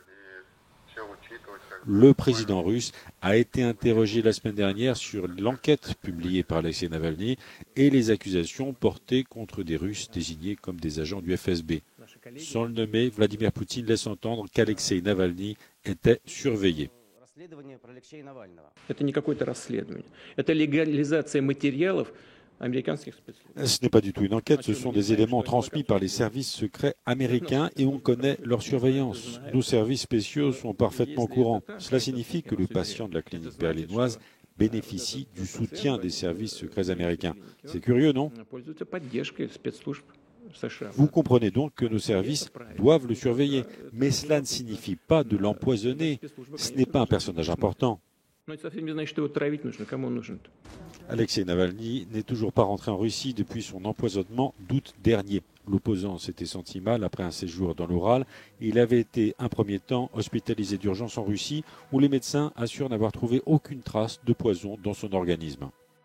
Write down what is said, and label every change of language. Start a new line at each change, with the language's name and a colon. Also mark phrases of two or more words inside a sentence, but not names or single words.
French: Le président russe a été interrogé la semaine dernière sur l'enquête publiée par Alexeï Navalny et les accusations portées contre des Russes désignés comme des agents du FSB. Sans le nommer, Vladimir Poutine laisse entendre qu'Alexeï Navalny était surveillé.
Russian: Это не какое-то расследование. Это легализация материалов американских спецслужб.
French: Ce n'est pas du tout une enquête, ce sont des éléments transmis par les services secrets américains et on connaît leur surveillance. Nos services spéciaux sont parfaitement au courant. Cela signifie que le patient de la clinique berlinoise bénéficie du soutien des services secrets américains. C'est curieux, non?
Russian: Пользуются поддержкой спецслужб США.
French: Vous comprenez donc que nos services doivent le surveiller, mais cela ne signifie pas de l'empoisonner. Ce n'est pas un personnage important.
Russian: Но это совсем не значит, что его травить нужно. Кому он нужен-то?
French: Alexeï Navalny n'est toujours pas rentré en Russie depuis son empoisonnement d'août dernier. L'opposant s'était senti mal après un séjour dans l'Oural et il avait été un premier temps hospitalisé d'urgence en Russie où les médecins assurent n'avoir trouvé aucune trace de poison dans son organisme.